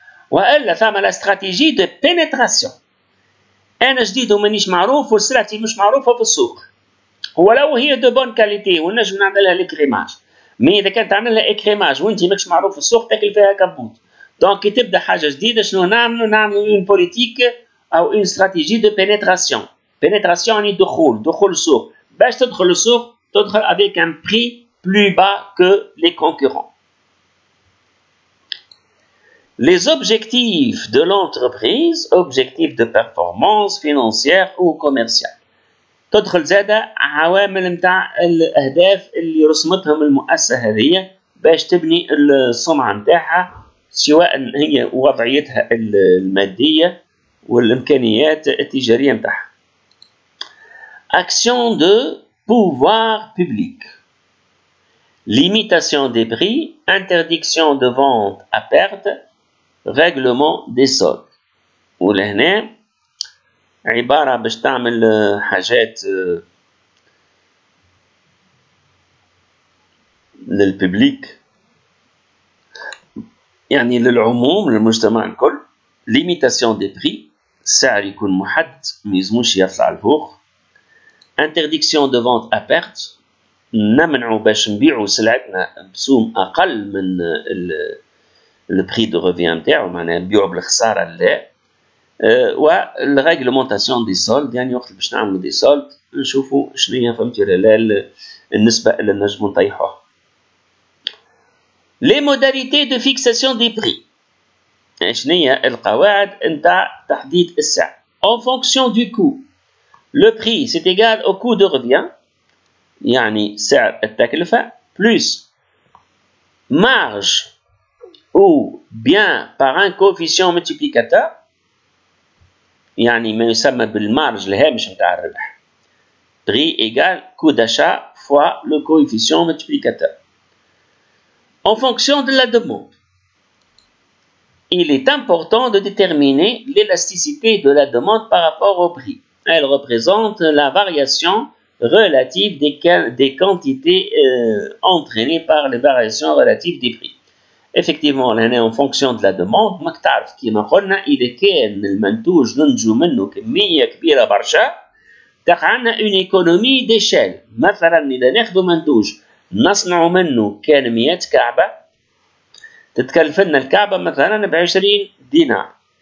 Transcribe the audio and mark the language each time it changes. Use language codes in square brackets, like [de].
[ar] والا ثم لا استراتيجي دو بينيتراسيون، انا جديد ومانيش معروف وسلعتي مش معروفه في السوق، ولو هي دو بون كاليتي ونجم نعملها ليكريماج، مي اذا كانت تعملها اكريماج وانت ماكش معروف في السوق تاكل فيها كبوت. دونك كي تبدا حاجه جديده شنو نعملوا اون بوليتيك او اون استراتيجي دو بينيتراسيون. بينيتراسيون يعني دخول السوق. باش تدخل السوق تدخل [fr] avec un prix plus bas que les concurrents. Les objectifs de l'entreprise, objectifs de performance financière ou commerciale. [ar] تدخل زادة عوامل نتاع الأهداف اللي رسمتهم المؤسسة هذه باش تبني السمعة نتاعها، سواء هي وضعيتها المادية والإمكانيات التجارية نتاعها. [fr] Action de pouvoir public. Limitation des prix, interdiction de vente à perte, règlement des soldes. [ar] ولهنا عبارة باش تعمل حاجات للببليك، يعني للعموم للمجتمع الكل. [fr] Limitation des prix، [ar] السعر يكون محدد ما يلزموش يطلع لفوق. [fr] Interdiction de vente à perte، [ar] نمنعوا باش نبيعوا سلعتنا بسوم أقل من البري دو ريفيان نتاعو، معناها نبيعوا بالخسارة لا. والريغلومونتاسيون دي سولد، يعني وقت باش نعملوا دي سولد نشوفوا شنو هي فهمتي ولا النسبة اللي نجموا نطيحوها. لي موداليتي دو فيكساسيون دي بري، شنو هي القواعد نتاع تحديد السعر. [fr] En fonction du coût، le prix c'est égal au coût de revient، [ar] يعني سعر التكلفة [fr] plus marge ou bien par un coefficient multiplicateur، [ar] يعني ما يسمى بالمارج الهامش نتاع الربح. [fr] prix égal coût d'achat fois le coefficient multiplicateur. En fonction de la demande. il est important de déterminer l'élasticité de la demande par rapport au prix. Elle représente la variation relative des quantités entraînées par les variations relatives des prix. Effectivement, en fonction de la demande, [ar] ماك تعرف كيما قلنا إذا كان المنتوج ننتجو منه كمية كبيرة برشا تقع عندنا [fr] une économie d'échelle. [ar] مثلا إذا ناخذ منتوج نصنع منه كان 100 كعبة تتكلف لنا الكعبة مثلا ب20 دينار.